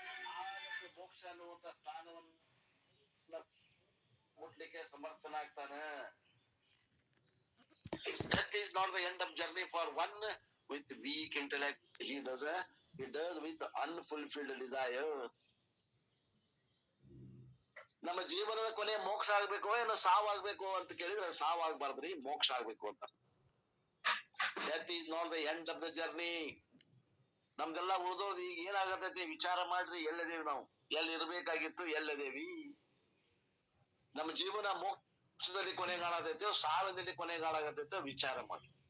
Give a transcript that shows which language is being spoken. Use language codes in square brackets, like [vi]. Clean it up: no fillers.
[kn] ಆ ಒಂದು ಮೋಕ್ಷ ಅನ್ನುವಂತ ಸ್ಥಾನವನ್ನ ಮುಟ್ಲಿಕ್ಕೆ ಸಮರ್ಥನಾಗ್ತಾನ. [en] Death is not the end of journey for one with weak intellect. He does with unfulfilled desires. [kn] ನಮ್ಮ ಜೀವನದ ಕೊನೆ ಮೋಕ್ಷ ಆಗ್ಬೇಕು ಏನೋ ಸಾವಾಗ್ಬೇಕು ಅಂತ ಕೇಳಿದ್ರೆ ಸಾವಾಗ್ಬಾರ್ದ್ರಿ, ಮೋಕ್ಷ ಆಗ್ಬೇಕು ಅಂತ. [en] Death is not the end of the journey. [kn] ನಮ್ಗೆಲ್ಲ ಉಳಿದೋದು ಈಗ ಏನಾಗತೈತಿ ವಿಚಾರ ಮಾಡ್ರಿ. ಎಲ್ಲಿದೇವಿ ನಾವು, ಎಲ್ಲಿ ಇರ್ಬೇಕಾಗಿತ್ತು, ಎಲ್ಲಿದೇವಿ? ನಮ್ಮ ಜೀವನ ಮೋಕ್ಷದಲ್ಲಿ ಕೊನೆಗಾಣತೈತೋ ಸಾಲದಲ್ಲಿ ಕೊನೆಗಾಣಾಗತೈತೋ ವಿಚಾರ ಮಾಡಿ.